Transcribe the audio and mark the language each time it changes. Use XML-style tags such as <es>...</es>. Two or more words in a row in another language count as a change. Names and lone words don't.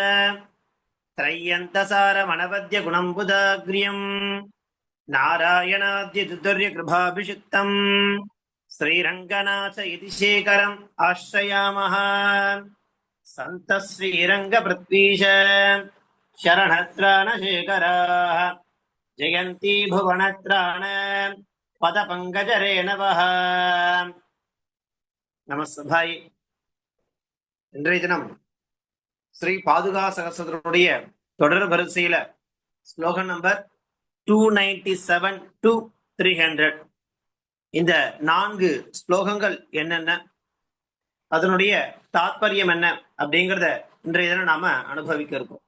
<sa>त्रय्यन्तसारमणपद्यगुणम्बुदाग्र्यम् नारायणाद्यदुर्यकृभाभिषिक्तम् श्रीरङ्गनाथ इति शेखरम् आश्रयामः। सन्तः श्रीरङ्गपृथ्वीश शरणत्राणशेखराः जयन्ती भुवनत्राण पदपङ्कजरेणवः।</sa> <ta>நமஸ்தபாய். இன்றைய தினம் ஸ்ரீ பாதுகா சகஸ்ரனுடைய தொடர் வரிசையில ஸ்லோகம் நம்பர் 297 to 300. இந்த 4 ஸ்லோகங்கள் என்னென்ன, அதனுடைய தாத்பரியம் என்ன அப்படிங்கிறத இன்றைய தினம் நாம அனுபவிக்க இருக்கோம்.</ta>